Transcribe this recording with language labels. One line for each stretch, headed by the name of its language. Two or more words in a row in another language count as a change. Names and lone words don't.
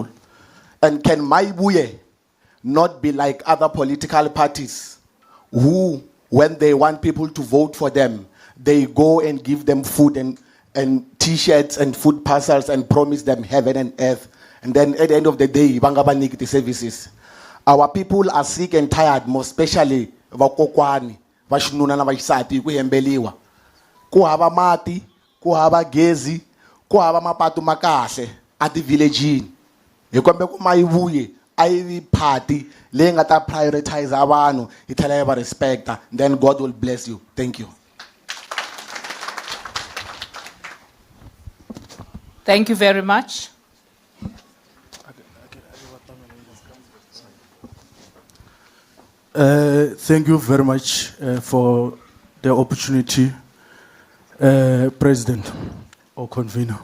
English: And can Mayibuye not be like other political parties who, when they want people to vote for them, they go and give them food and t-shirts and food parcels and promise them heaven and earth. And then at the end of the day, bangabanik the services. Our people are sick and tired, most especially
Tsonga: vakokwani, vashinuna na vaisati kuhembeliwa. Kuhava mati, kuhava gezi, kuhava mapatu makahle
English: at the village.
Tsonga: Yekombe kumayibuye ayi party lenga ta prioritize abantu ithala yaba respect,
English: then God will bless you. Thank you. Thank you very much. Thank you very much for the opportunity, President or Convener.